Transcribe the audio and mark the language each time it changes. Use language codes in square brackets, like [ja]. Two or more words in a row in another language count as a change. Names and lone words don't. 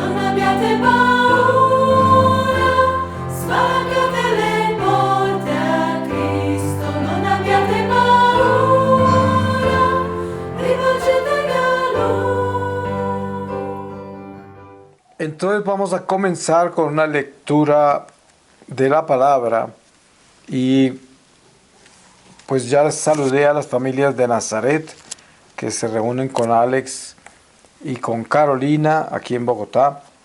[it] abbiate paura, spalancate le porte a Cristo, non abbiate paura, rivolgetevi a Lui. [es] Entonces vamos a comenzar con una lectura de la palabra y pues ya les saludé a las familias de Nazaret que se reúnen con Alex y con Carolina aquí en Bogotá.